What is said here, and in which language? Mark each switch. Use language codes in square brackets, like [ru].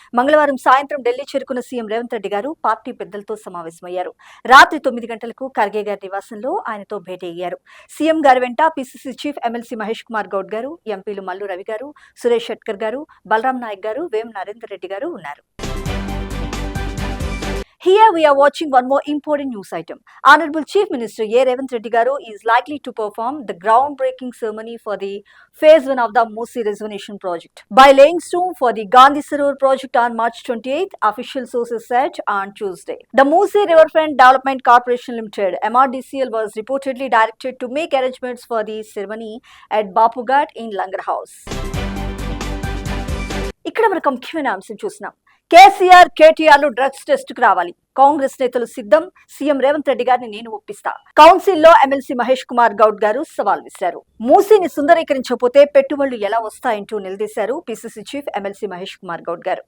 [te] మంగళవారం సాయంత్రం ఢిల్లీ చేరుకున్న సీఎం రేవంత్ రెడ్డి గారు పార్టీ పెద్దలతో సమావేశమయ్యారు. రాత్రి 9 గంటలకు ఖర్గే గారి నివాసంలో ఆయనతో భేటీ అయ్యారు. సీఎం గారి వెంట PCC chief MLC Mahesh Kumar Goud గారు, ఎంపీలు మల్లు రవి గారు, సురేష్ షెట్కర్ గారు, బలరాం నాయక్ గారు, వేం నరేందర్ రెడ్డి గారు ఉన్నారు. [en] Here we are watching one more important news item. Honorable Chief Minister A. Revanth Reddy Garu is likely to perform the groundbreaking ceremony for the Phase 1 of the Musi Rejuvenation Project. By laying stone for the Gandhi Sarovar project on March 28th, official sources said on Tuesday. The Musi Riverfront Development Corporation Limited, MRDCL, was reportedly directed to make arrangements for the ceremony at Bapughat in Langar House. [te] ఇక్కడ మనకు ముఖ్యమైన అంశం చూస్తున్నాం. KCR కేటీఆర్లు drugs test కు రావాలి. కాంగ్రెస్ నేతలు సిద్ధం. CM Revanth Reddy గారిని నేను ఒప్పిస్తా. కౌన్సిల్లో ఎమ్మెల్సీ మహేష్ కుమార్ గౌడ్ గారు సవాల్ విసిరారు. మూసీని సుందరీకరించకపోతే పెట్టుబడులు ఎలా వస్తాయంటూ నిలదీశారు PCC chief MLC Mahesh Kumar Goud గారు.